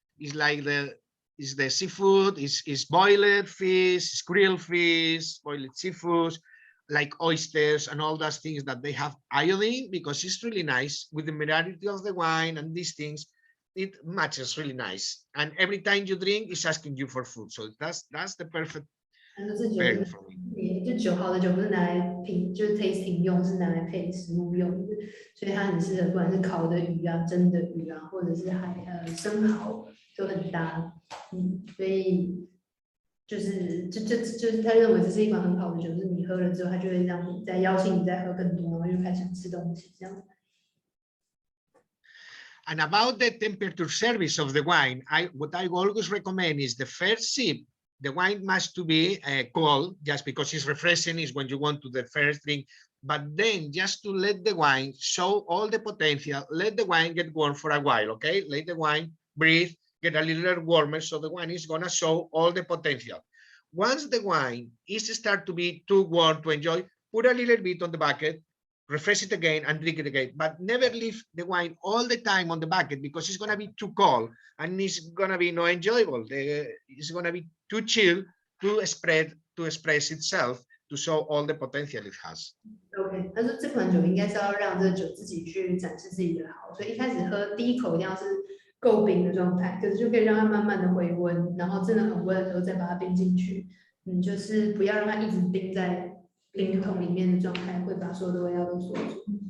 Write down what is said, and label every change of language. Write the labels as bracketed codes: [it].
[en] It's like the seafood is boiled fish, grilled fish, boiled seafood, like oysters and all those things that they have iodine, because it's really nice with the minerality of the wine and these things. It matches really nice, and every time you drink, it's asking you for food. So that's the perfect pairing for me. [zh] 就酒好的酒不是拿来品，就是 tasting 用，是拿来配食物用的，所以它很适合，不管是烤的鱼啊、蒸的鱼啊，或者是生蚝都很搭。所以就是他认为这是一款很好的酒，就是你喝了之后，它就会让你再邀请你再喝更多，然后就开始想吃东西这样。 [en] And about the temperature service of the wine, what I always recommend is the first sip, the wine must to be cold, just because it's refreshing, is when you want to the first drink, but then just to let the wine show all the potential, let the wine get warm for a while, okay? Let the wine breathe, get a little warmer, so the wine is gonna show all the potential. Once the wine is start to be too warm to enjoy, put a little bit on the bucket, refresh it again and drink it again, but never leave the wine all the time on the bucket, because it's going to be too cold and it's going to be no enjoyable. It's going to be too chill to express itself, to show all the potential it has. [zh] OK， 他说这款酒应该是要让这个酒自己去展示自己的好，所以一开始喝第一口一定要是够冰的状态，可是就可以让它慢慢的回温，然后真的很温的时候再把它冰进去，就是不要让它一直冰在冰桶里面的状态，会把所有的味道都锁住。